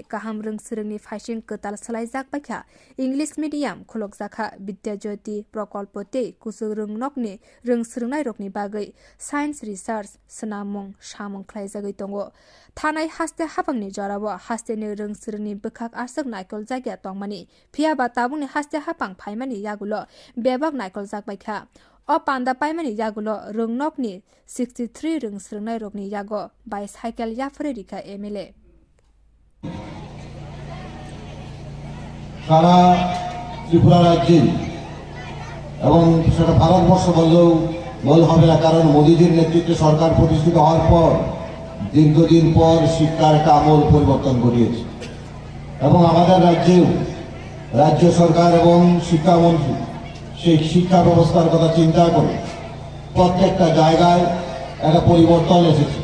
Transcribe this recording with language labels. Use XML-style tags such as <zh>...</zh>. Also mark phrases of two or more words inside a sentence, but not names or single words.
<trp>kaham rungsrungni faising ketal salaijak bakha</trp> <en>English medium</en> <trp>khulokjaka Vidya Jyoti prokolpote kusuk rungnokni rungsrungnai rokni bagai</trp> <en>science research</en> <trp>snamung samung khlaijagoi tongo thanai haste hapangni jorabo haste ni rungsrungni bukhak asuk naikol jagya tongmani phiaba tabungni haste hapang phaimani yagulo bebak naikol jak bakha o panda paimani yagulo rungnokni 63 rungsrungnai rokni yago bicycle yafre rika MLA</trp> <bn>সারা ত্রিপুরা রাজ্যে এবং সেটা ভারতবর্ষ বললেও বল হবে না, কারণ মোদীজির নেতৃত্বে সরকার প্রতিষ্ঠিত হওয়ার পর দীর্ঘদিন পর শিক্ষার একটা আমূল পরিবর্তন ঘটিয়েছে এবং আমাদের রাজ্যেও রাজ্য সরকার এবং শিক্ষামন্ত্রী সেই শিক্ষা ব্যবস্থার কথা চিন্তা করে প্রত্যেকটা জায়গায় একটা পরিবর্তন এসেছে।</bn>